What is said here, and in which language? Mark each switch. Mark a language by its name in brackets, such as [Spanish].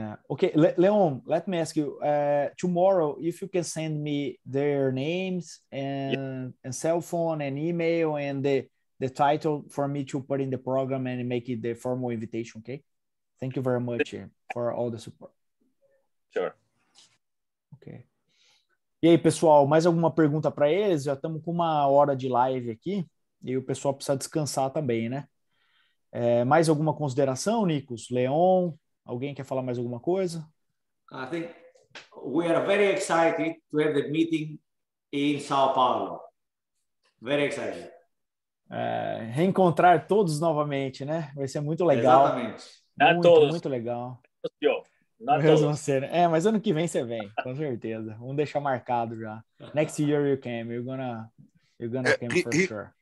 [English] Okay, Leon, let me ask you, tomorrow, if you can send me their names and cell phone and email and the title for me to put in the program and make it the formal invitation, okay? Thank you very much for all the support. Sure. Ok. [Portuguese] E aí, pessoal, mais alguma pergunta para eles? Já estamos com 1 hora de live aqui e o pessoal precisa descansar também, né? Mais alguma consideração, Nicos? Leon? Alguém quer falar mais alguma coisa? [English] I think we are very excited to have the meeting in São Paulo. Very excited. [Portuguese] Reencontrar todos novamente, né? Vai ser muito legal. Exatamente. Muito legal. Não todos. Mas ano que vem você vem, com certeza. Vamos deixar marcado já. [English] Next year you came. You're gonna come for sure.